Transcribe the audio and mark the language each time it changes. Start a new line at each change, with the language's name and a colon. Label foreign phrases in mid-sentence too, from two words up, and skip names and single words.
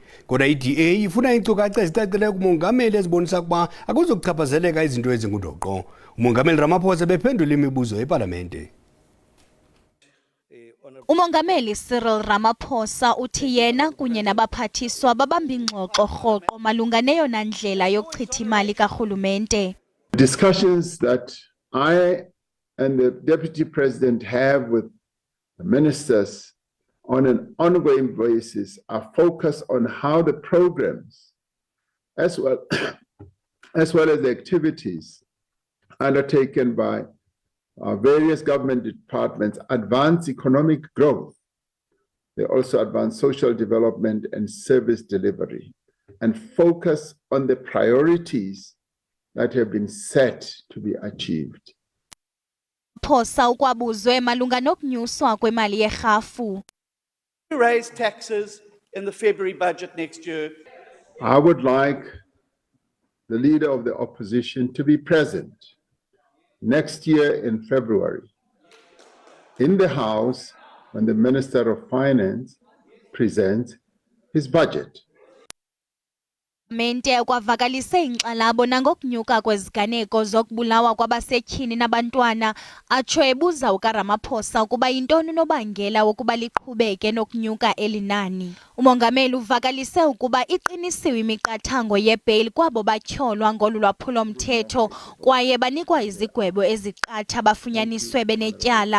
Xhosa: Kodwa i-DA ifuna iinkcukacha ezicacileyo kumongameli ezibonisa ukuba akuzokuchaphazeleka izinto ezingundoqo. Umongameli Ramaphosa bephendula imibuzo epalamente. Umongameli Cyril Ramaphosa uthi yena kunye nabaphathiswa babamba ingxoxo rhoqo malunga neyona ndlela yokuchitha imali karhulumente.
English: Discussions that I and the Deputy President have with the ministers on an ongoing basis are focused on how the programs as well as the activities undertaken by various government departments advance economic growth. They also advance social development and service delivery and focus on the priorities that have been set to be achieved.
Xhosa: Phosa ukwabuzwe malunga nokunyuswa kwemali yerhafu.
English: Raise taxes in the February budget next year. I would like the leader of the opposition to be present next year in February in the House when the Minister of Finance presents his budget.
Xhosa: Mente kwavakalise inkxalabo nangokunyuka kweziganeko zokubulawa kwabasetyhini nabantwana atsho ebuza ukaRamaphosa ukuba yintoni unobangela wokuba liqhubeke nokunyuka elinani. Umongameli uvakalise ukuba iqinisiwe imiqathango yebail kwabo batyholwa ngolu lwaphulo-mthetho kwaye banikwa izigwebo eziqatha bafunyaniswe benetyala.